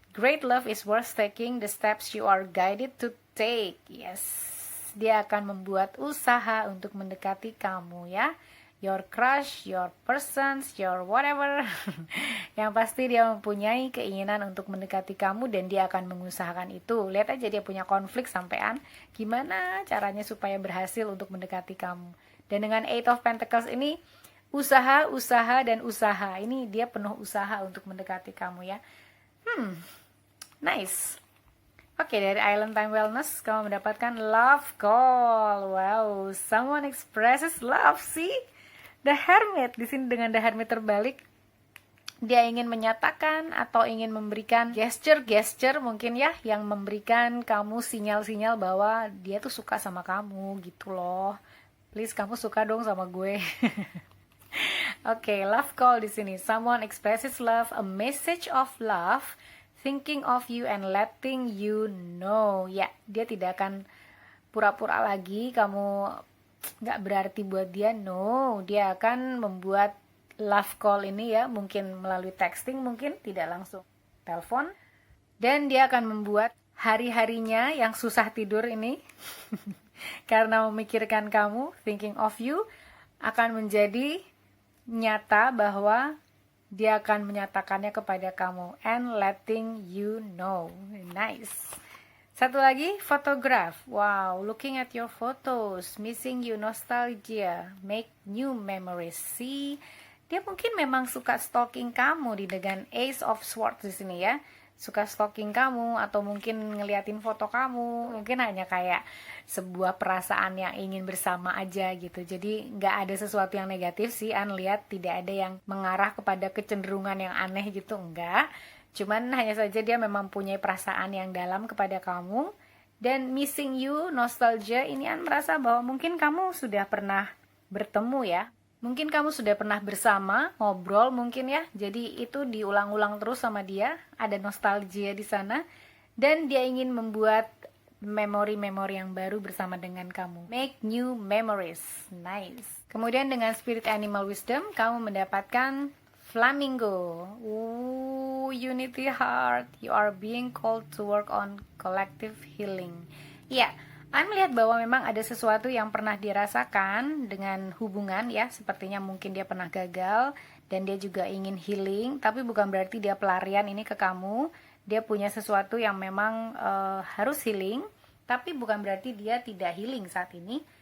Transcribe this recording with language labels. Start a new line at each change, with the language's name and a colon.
English: Great love is worth taking the steps you are guided to take.
Indonesian: Yes, dia akan membuat usaha untuk mendekati kamu ya.
English: Your crush, your persons, your whatever.
Indonesian: Yang pasti dia mempunyai keinginan untuk mendekati kamu dan dia akan mengusahakan itu. Lihat aja dia punya konflik sampean. Gimana caranya supaya berhasil untuk mendekati kamu. Dan dengan Eight of Pentacles ini, usaha, dan usaha. Ini dia penuh usaha untuk mendekati kamu ya. Nice. Oke, dari Island Time Wellness, kamu mendapatkan Love Call.
English: Wow, someone expresses love, see?
Indonesian: The Hermit, di sini dengan The Hermit terbalik. Dia ingin menyatakan atau ingin memberikan gesture mungkin ya, yang memberikan kamu sinyal-sinyal bahwa dia tuh suka sama kamu gitu loh. Please, kamu suka dong sama gue. Oke, love call di sini.
English: Someone expresses love, a message of love, thinking of you and letting you know.
Indonesian: Ya, dia tidak akan pura-pura lagi kamu nggak berarti buat dia. No, dia akan membuat love call ini ya, mungkin melalui texting, mungkin tidak langsung telepon. Dan dia akan membuat hari-harinya yang susah tidur ini karena memikirkan kamu,
English: thinking of you,
Indonesian: akan menjadi nyata bahwa dia akan menyatakannya kepada kamu
English: and letting you know.
Indonesian: Nice. Satu lagi, photograph.
English: Wow, looking at your photos, missing you, nostalgia, make new memories.
Indonesian: See, dia mungkin memang suka stalking kamu di dengan Ace of Swords di sini ya. Suka stalking kamu atau mungkin ngeliatin foto kamu, mungkin hanya kayak sebuah perasaan yang ingin bersama aja gitu. Jadi nggak ada sesuatu yang negatif sih, An lihat tidak ada yang mengarah kepada kecenderungan yang aneh gitu, enggak. Cuman hanya saja dia memang punya perasaan yang dalam kepada kamu. Dan missing you, nostalgia, ini An merasa bahwa mungkin kamu sudah pernah bertemu ya. Mungkin kamu sudah pernah bersama, ngobrol mungkin ya. Jadi itu diulang-ulang terus sama dia. Ada nostalgia di sana. Dan dia ingin membuat memori-memori yang baru bersama dengan kamu.
English: Make new memories.
Indonesian: Nice. Kemudian dengan Spirit Animal Wisdom, kamu mendapatkan Flamingo.
English: Unity Heart. You are being called to work on collective healing.
Indonesian: Ya, An melihat bahwa memang ada sesuatu yang pernah dirasakan dengan hubungan ya, sepertinya mungkin dia pernah gagal dan dia juga ingin healing, tapi bukan berarti dia pelarian ini ke kamu. Dia punya sesuatu yang memang harus healing, tapi bukan berarti dia tidak healing saat ini.